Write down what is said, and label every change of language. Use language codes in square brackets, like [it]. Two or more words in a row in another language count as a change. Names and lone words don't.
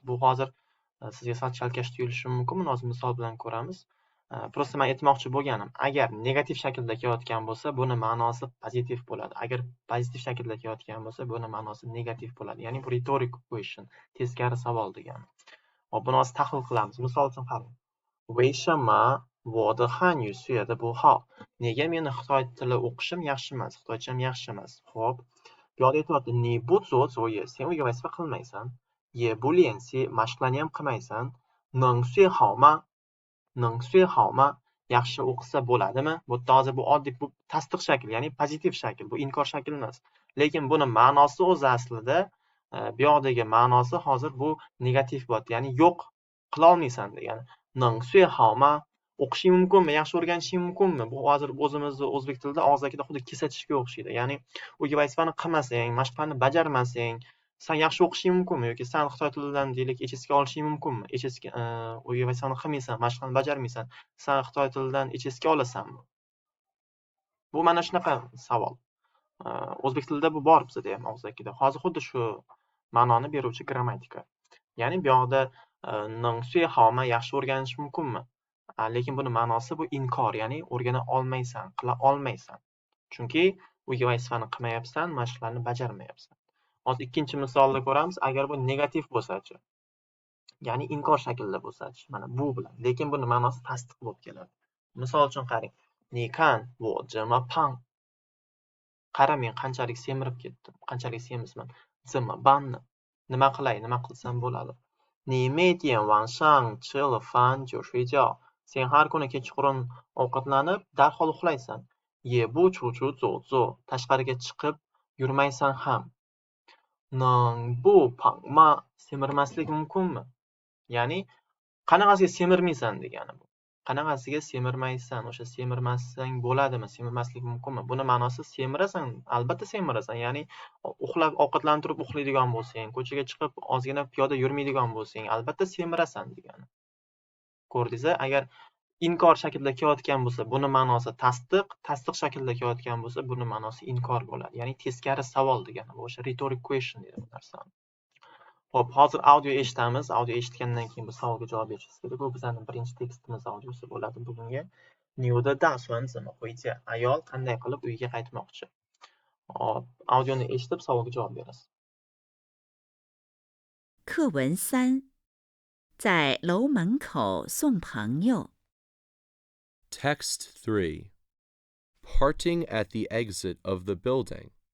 [uz] Bu hozir sizga sal chalkash tuyulishi mumkin, buni hozir misol bilan ko'ramiz. Prosta men aytmoqchi bo'lganim, agar negativ shaklda kelayotgan bo'lsa, buni ma'nosi pozitiv bo'ladi. Agar pozitiv shaklda kelayotgan bo'lsa, buni ma'nosi negativ bo'ladi. Ya'ni bu [en] rhetoric question, [uz] teskari savol degani. Hop, buni hozir tahlil qilamiz. Misol uchun qarang. [zh] 为什么我的汉语学得不好? [uz] Nega meni Xitoy tili o'qishim yaxshi emas, xitoycham yaxshi emas? Xo'p, bu yoqda aytyapti, [zh] 你不做作业, [uz] sen uyga vazifa qilmaysan. [zh] 也不练习, [uz] mashqlarni ham qilmaysan. [zh] 能学好吗? 能睡好吗 [uz] yaxshi o'qisa bo'ladimi? Bu yerda hozir bu oddiy bu tasdiq shakli, ya'ni pozitiv shakl, bu inkor shakl emas. Lekin buni ma'nosi o'zi aslida bu yoqdagi ma'nosi hozir bu negativ bo'lyapti, ya'ni yo'q qila olmaysan degani. [zh] 能睡好吗 [uz] o'qishing mumkinmi, yaxshi o'rganishing mumkinmi? Bu hozir o'zimizni o'zbek tilida og'zakida xuddi kesatishga o'xshaydi. Ya'ni uyga vazifani qilmasang, mashqlarni bajarmasang, sen yaxshi o'qishing mumkinmi yoki sen xitoy tilidan deylik HSK olishing mumkinmi? HSK uyga vazifani qilmaysan, mashqlarni bajarmaysan, sen xitoy tilidan HSK olasanmi? Bu mana shunaqa savol. O'zbek tilida bu bor bizda ham og'zakida. Hozir xuddi shu ma'noni beruvchi grammatika. Ya'ni bu yoqda [zh] 能睡好吗 [uz] yaxshi o'rganish mumkinmi? Lekin buni ma'nosi bu inkor, ya'ni o'rgana olmaysan, qila olmaysan. Chunki uyga vazifani qilmayapsan, mashqlarni bajarmayapsan. Hozir ikkinchi misolni ko'ramiz. Agar bu negativ bo'lsa-chi, ya'ni inkor shaklda bo'lsa-chi, mana bu bilan. Lekin buni ma'nosi tasdiq bo'lib keladi. Misol uchun qarang. [zh] 你看我这么胖 [uz] qara men qanchalik semirib ketdim, qanchalik semizman. [zh] 怎么办呢 [uz] nima qilay, nima qilsam bo'ladi? [zh] 你每天晚上吃了饭就睡觉 [uz] sen har kuni kechqurun ovqatlanib darhol uxlaysan. [zh] 也不出去走走 [uz] tashqariga chiqib yurmaysan ham. [zh] 能不胖吗 [uz] semirmaslik mumkinmi? Ya'ni qanaqasiga semirmaysan degani bu. Qanaqasiga semirmaysan, o'sha semirmasang bo'ladimi, semirmaslik mumkinmi? Buni ma'nosi semirasan, albatta semirasan. Ya'ni uxlab ovqatlanib turib uxlaydigan bo'lsang, ko'chaga chiqib ozgina piyoda yurmaydigan bo'lsang, albatta semirasan degani. Ko'rdingizmi? Agar inkor shaklda kelayotgan bo'lsa, buni ma'nosi tasdiq, tasdiq shaklda kelayotgan bo'lsa, buni ma'nosi inkor bo'ladi. Ya'ni teskari savol degani. Bu o'sha [en] rhetoric question [uz] deydi bu narsani. Xo'p, hozir audio eshitamiz. Audio eshitgandan keyin bu savolga javob berishingiz kerak. Bu bizning birinchi tekstimiz audiosi bo'ladi bugungi. [zh] 你的打算怎么回家 [uz] ayol qanday qilib uyiga qaytmoqchi? Hop, audioni eshitib savolga javob berasiz. [zh] 课文3，在楼门口送朋友。 [en] Text 3. Parting at the exit of the building.